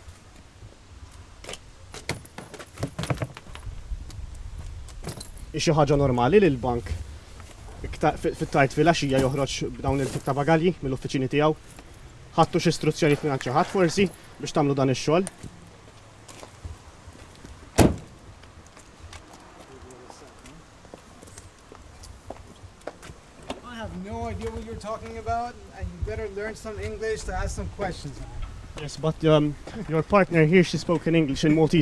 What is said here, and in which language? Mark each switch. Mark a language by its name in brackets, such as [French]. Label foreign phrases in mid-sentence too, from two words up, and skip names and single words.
[Maltese] Xi ħaġa normali li l-bank fit-tajt fil-għaxija joħroġ b'dawn il-tip ta' bagalji mill-uffiċini tiegħu. Ħadtu xi istruzzjonijiet minn xi ħadd forsi biex tagħmlu dan ix-xogħol. [English] I have no idea what you're talking about, and you better learn some English to ask some questions. Yes, but your partner here, she spoke in English and Maltese.